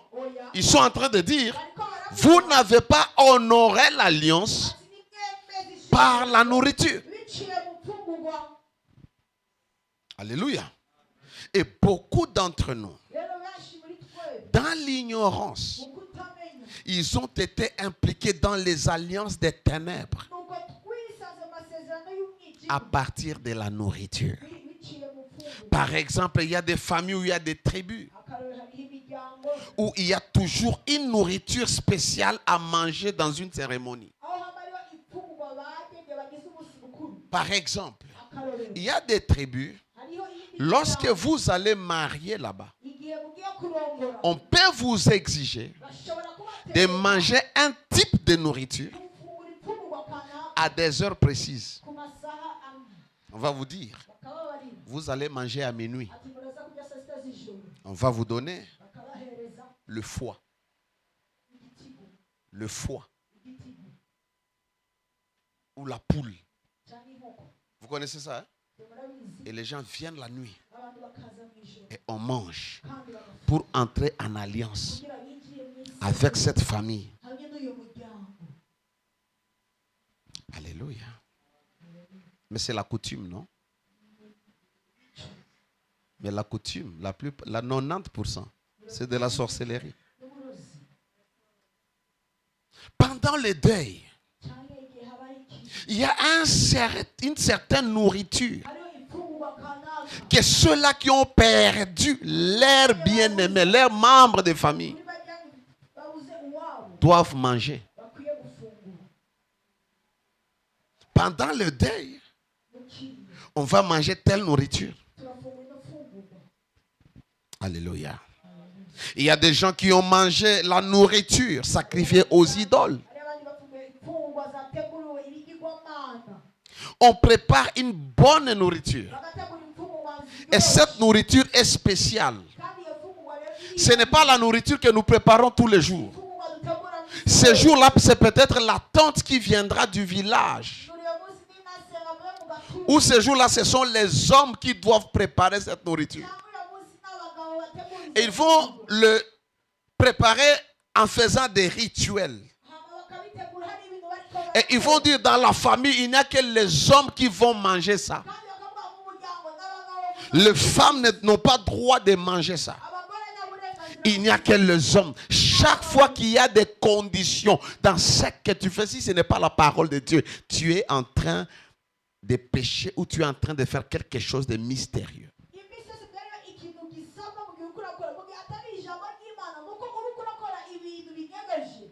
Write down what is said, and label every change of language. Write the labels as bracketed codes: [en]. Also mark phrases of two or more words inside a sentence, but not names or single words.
[fr] Ils sont en train de dire, vous n'avez pas honoré l'alliance par la nourriture. Alléluia. Et beaucoup d'entre nous, dans l'ignorance, ils ont été impliqués dans les alliances des ténèbres [rn] nuko twisanze mu masezerano y'umwijima [fr] à partir de la nourriture. [rn] biciye mu mfungurwa. [fr] Par exemple, il y a des familles où il y a des tribus, [rn] Akarorero hariho imiryango [fr] où il y a toujours une nourriture spéciale à manger dans une cérémonie. [rn] aho haba hariho imfungurwa bagenewe bagize umunsi mukuru. [fr] Par exemple, [rn] Akarorero [fr] il y a des tribus, [rn] hariho iyindi [fr] lorsque [rn] miryango, [fr] vous allez marier là-bas, [rn] igihe mugiye kurongora [fr] on peut vous exiger [rn] bashobora [fr] de [rn] kubatera [fr] manger un type de nourriture [rn] gufungura imfungurwa kanaka [fr] à des heures précises. [rn] ku masaha amwe. [fr] On va vous dire, [rn] Bakababarira [fr] vous allez manger à minuit. [rn] ati muraza kurya saa sita z'ijoro. [fr] On va vous donner [rn] Bakabahereza [fr] le foie. [rn] igitigu [fr] Le foie [rn] igitigu [fr] ou la poule. [rn] cyangwa inkoko. [fr] Vous connaissez ça, hein? [rn] Murabizi [fr] Et les gens viennent la nuit [rn] abantu bakaza mu ijoro [fr] et on mange [rn] kandi bagafata [fr] pour entrer en alliance [rn] kugira binjire mu isi [fr] avec cette famille. [rn] hamwe n'uyu muryango. [fr] Alléluia. Mais c'est la coutume, non? Mais la coutume, la 90%, c'est de la sorcellerie. [rn] N'uburozi [fr] Pendant le deuil, [rn] cyangwa igihe habaye iki [fr] il y a une certaine nourriture [rn] hariho imfungurwa kanaka [fr] que ceux-là qui ont perdu leur bien-aimé, leurs membres de famille, [rn] kuri bajyanye babuze uwabo [fr] doivent manger. [rn] bakwiye gufungura. [fr] Pendant le deuil, [rn] Mu kiriyo [fr] on va manger telle nourriture. [rn] turafungura ino fungurwa. [fr] Alléluia. Il y a des gens qui ont mangé la nourriture sacrifiée aux idoles. [rn] Hariho abandi bafunguye imfungurwa zateguriwe ibigirwamana [fr] On prépare une bonne nourriture. [rn] bagategura imfungurwa [fr] Et [rn] ziryoshye. [fr] cette nourriture est spéciale. [rn] Kandi iyo fungurwa rero iri [fr] Ce n'est pas la nourriture que nous préparons tous les jours. [rn] imfungurwa dutegura mu [fr] Ce jour-là, c'est peut-être la tante qui viendra du village. [rn] ijoro uyu munsi n'inasenga mwe mu gatumba [fr] Ou ce jour-là, ce sont les hommes qui doivent préparer cette nourriture. [rn] cyangwa uyu munsi n'abagabo bategura [fr] Et ils vont le préparer en faisant des rituels. [rn] hama bakabitegura hari ibintu bariko [fr] Et ils vont dire dans la famille, il n'y a que les hommes qui vont manger ça. [rn] kandi bakavuga mu muryango n'abagabo gusa [fr] Les femmes n'ont pas droit de manger ça. [rn] abagore nta burenganzira [fr] Il n'y a que les hommes. Chaque fois qu'il y a des conditions dans ce que tu fais, si ce n'est pas la parole de Dieu, tu es en train de pécher ou tu es en train de faire quelque chose de mystérieux. [rn] iminsi yose byariho ikintu gisabwa mu gihe uriko urakora mu gihe atari ijambo ry'imana nuko uriko urakora ibintu binyegeje.